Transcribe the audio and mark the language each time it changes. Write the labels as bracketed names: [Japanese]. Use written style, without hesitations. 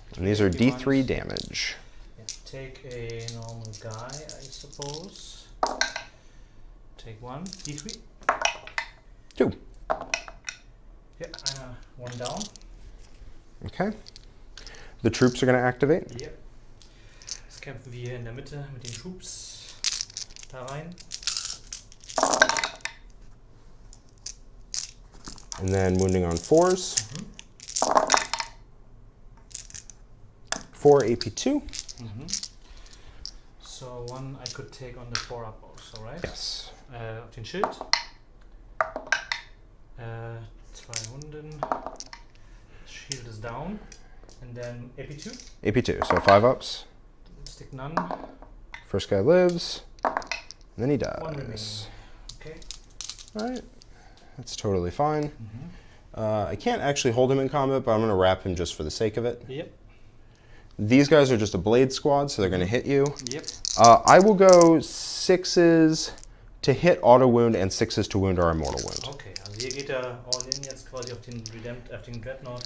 [English] And these are D3 damage. Yeah. Take a normal guy, I suppose. Take 1. D3. 2. Ja, 1 down. Okay. The troops are going to activate. Yep. [German] Jetzt kämpfen wir hier in der Mitte mit den Troops da rein. [English] And then wounding on 4s. 4 AP2. So 1 I could take on the 4 up also, right? Yes. [German] Auf den Schild. 2 Wunden. [English] Shield is down. And then AP2. AP2, so 5 ups. Stick none. First guy lives. And then he 1 remaining. dies. Okay. All right. That's totally fine. I can't actually hold him in combat, but I'm going to wrap him just for the sake of it. Yep. These guys are just a blade squad, so they're going to hit you. Yep. I will go 6s to hit auto wound and 6s to wound our immortal wound. [German] Okay, also hier geht er all in jetzt quasi auf den Dreadnought.